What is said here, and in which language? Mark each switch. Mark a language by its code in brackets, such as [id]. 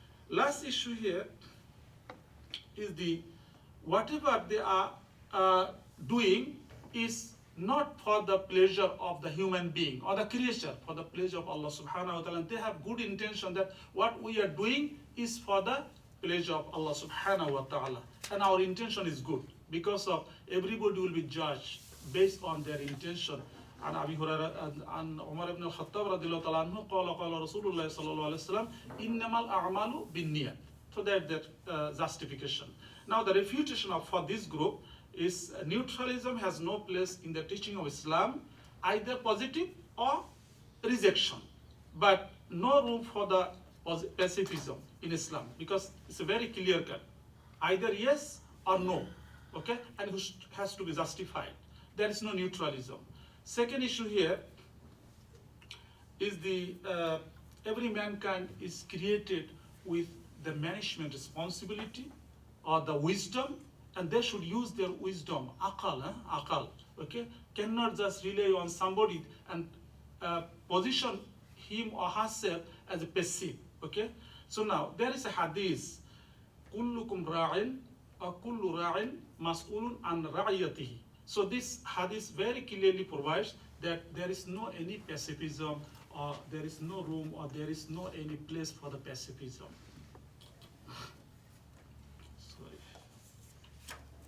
[en] Last issue here is whatever they are doing is not for the pleasure of the human being or the creature, for the pleasure of Allah subhanahu wa ta'ala. They have good intention that what we are doing is for the pleasure of Allah subhanahu wa ta'ala. And our intention is good, because of everybody will be judged based on their intention. [ar] عن أبي هريرة عن عمر بن الخطاب رضي الله تعالى عنه قال رسول الله صلى الله عليه وسلم إنما الأعمال بالنيات. [en] So that justification. Now the refutation for this group is neutralism has no place in the teaching of Islam, either positive or rejection, but no room for the pacifism in Islam, because it's a very clear cut, either yes or no, okay, and which has to be justified. There is no neutralism. Second issue here is every mankind is created with the management responsibility or the wisdom and they should use their wisdom, akal, okay? Cannot just rely on somebody and position him or herself as a passive, okay? So now, there is a hadith, [ar] كلكم راع كل راع مسؤول عن رعيته. [en] So this hadith very clearly provides that there is no any pacifism, or there is no room, or there is no any place for the pacifism. Sorry.